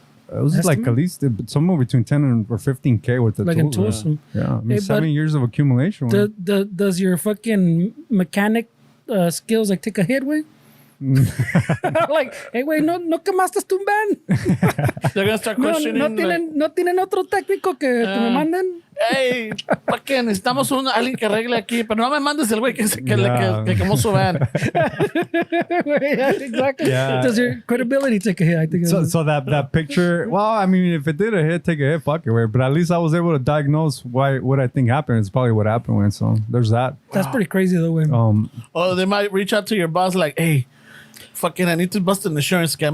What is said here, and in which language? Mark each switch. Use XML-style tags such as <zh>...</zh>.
<en>It was like at least somewhere between 10 or 15K with the like tools. In tools. Yeah, I mean, 7 years of accumulation. Does your fucking mechanic skills like take a hit, güey?</en> <es>Like, hey, güey, no quemaste tu van.</es> <en>They're gonna start questioning.</en> <es>No tienen otro técnico que me manden. hey, fucking, necesitamos alguien que arregle aquí, pero no me mandes el güey que quemó su van.</es> <en>Yeah, exactly. Yeah. Does your credibility take a hit? I think. So that picture, well, I mean, if it did a hit, take a hit, fuck it, way. But at least I was able to diagnose what I think happened. It's probably what happened, when. So there's that. That's pretty crazy, though. Way. Oh, they might reach out to your boss like, hey, fucking, I need to bust an insurance scam.</en>